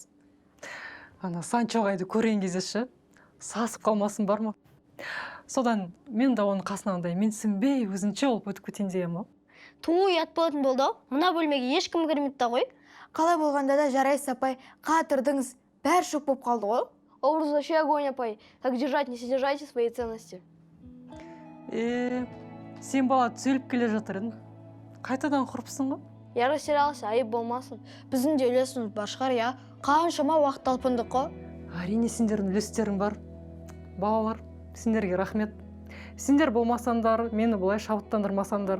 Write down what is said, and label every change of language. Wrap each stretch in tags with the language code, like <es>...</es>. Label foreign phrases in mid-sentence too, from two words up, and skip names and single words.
<kk>Ана Санчо ағайды көрген кезде ше, сасып қалмасын бар ма? Содан мен де оның қасынан менсінбей өзінше болып өтіп кетейін дегенмін. Ұят болатын болды ау. Мына бөлмеге ешкім кірмейді да ғой. Қалай болғанда да жарайсыз апай, қатырдыңыз, бәрі шок болып қалды ғой.</kk> <ru>Образ вообще огонь, апай. Как держать, не содержайте свои ценности.</ru> <kk>Сен бала түзеліп келе жатыр едің. Қайтадан құрыпсың ғой?</kk> <ru>Я растерялся,</ru> <kk>айып болмасын. Біздің де үлесіміз бар шығар, я. Қаншама уақыт талпындық қой. Әрине сендердің үлестерің бар. Балалар, сендерге рахмет. Сендер болмасандар, мені бұлай шабыттандырмасандар.</kk>